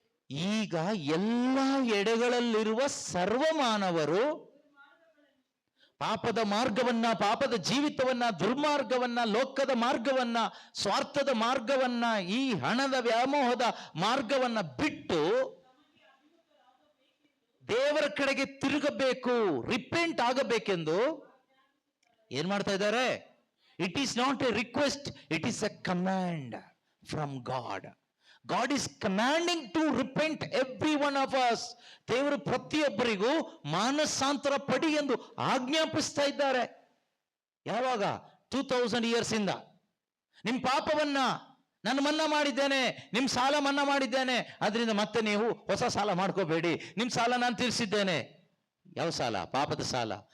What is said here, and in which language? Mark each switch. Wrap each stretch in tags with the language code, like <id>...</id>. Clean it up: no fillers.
<kn>ಈಗ ಎಲ್ಲ ಎಡೆಗಳಲ್ಲಿರುವ ಸರ್ವ ಮಾನವರು ಪಾಪದ ಮಾರ್ಗವನ್ನ, ಪಾಪದ ಜೀವಿತವನ್ನ, ದುರ್ಮಾರ್ಗವನ್ನ, ಲೋಕದ ಮಾರ್ಗವನ್ನ, ಸ್ವಾರ್ಥದ ಮಾರ್ಗವನ್ನ, ಈ ಹಣದ ವ್ಯಾಮೋಹದ ಮಾರ್ಗವನ್ನ ಬಿಟ್ಟು ದೇವರ ಕಡೆಗೆ ತಿರುಗಬೇಕು, ರಿಪೆಂಟ್ ಆಗಬೇಕೆಂದು ಏನ್ ಮಾಡ್ತಾ ಇದ್ದಾರೆ?</kn> <en>It is not a request, it is a command from God. God is commanding to repent every one of us.</en> <kn>ದೇವರು ಪ್ರತಿಯೊಬ್ಬರಿಗೂ ಮಾನಸಾಂತರ ಪಡಿ ಎಂದು ಆಜ್ಞಾಪಿಸ್ತಾ ಇದ್ದಾರೆ. ಯಾವಾಗ? 2000 years ಇಂದ. ನಿಮ್ಮ ಪಾಪವನ್ನ ನಾನು ಮನ್ನಾ ಮಾಡಿದ್ದೇನೆ, ನಿಮ್ಮ ಸಾಲ ಮನ್ನಾ ಮಾಡಿದ್ದೇನೆ, ಅದರಿಂದ ಮತ್ತೆ ನೀವು ಹೊಸ ಸಾಲ ಮಾಡ್ಕೋಬೇಡಿ, ನಿಮ್ಮ ಸಾಲ ನಾನು ತೀರಿಸಿದ್ದೇನೆ. ಯಾವ ಸಾಲ? ಪಾಪದ ಸಾಲ.</kn>